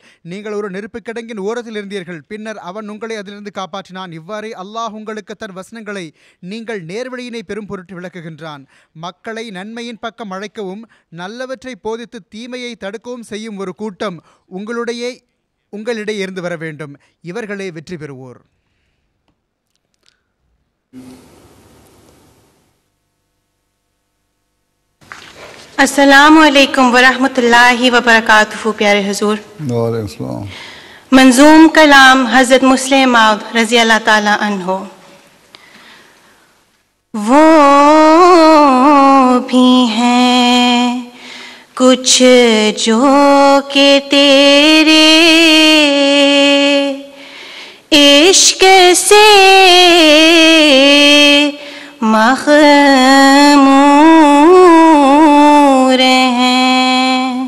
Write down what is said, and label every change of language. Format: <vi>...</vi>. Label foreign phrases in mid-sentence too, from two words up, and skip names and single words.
<ta>நீங்கள் ஒரு நெருப்பு கிடங்கின் ஓரத்தில் இருந்தீர்கள். பின்னர் அவன் உங்களை அதிலிருந்து காப்பாற்றினான். இவ்வாறே அல்லாஹ் உங்களுக்கு தன் வசனங்களை நீங்கள் நேர்வழியினை பெரும் பொருட்டு விளக்குகின்றான். மக்களை நன்மையின் பக்கம் அழைக்கவும் நல்லவற்றை போதித்து தீமையை தடுக்கவும் செய்யும் ஒரு கூட்டம் உங்களிடையே இருந்து வர வேண்டும். இவர்களே வெற்றி பெறுவோர்.</ta> <ar>السلام عليكم ورحمة الله وبركاته.</ar> <ur>پیارے حضور,</ur> <ar>وعليكم السلام.</ar> <ur>منظوم کلام حضرت مصلح موعود</ur> <ar>رضي الله تعالى عنه.</ar> <ur>وہ بھی ہیں کچھ جو کہ تیرے عشق سے مخمور ہیں.</ur>